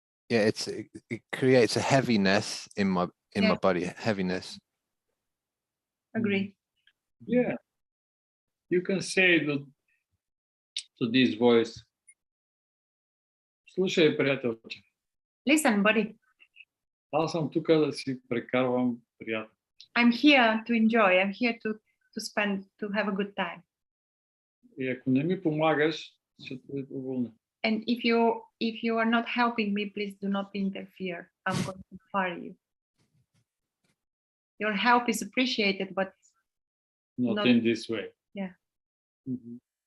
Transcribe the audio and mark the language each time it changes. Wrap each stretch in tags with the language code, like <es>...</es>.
<en>Yeah, it creates a heaviness in my Yeah. body, heaviness. Agree. Yeah. You can say to this voice,</en> <bg>слушай, приятелче,</bg> <en>Listen, buddy,</en> <bg>аз съм тук да си прекарвам приятно.</bg> <en>I'm here to enjoy. I'm here to have a good time.</en> <bg>И ако не ми помагаш, ще те уволня.</bg> <en>And if you are not helping me, please do not interfere. I'm going to fire you. Your help is appreciated, but Not in this way. Yeah. Mhm.</en>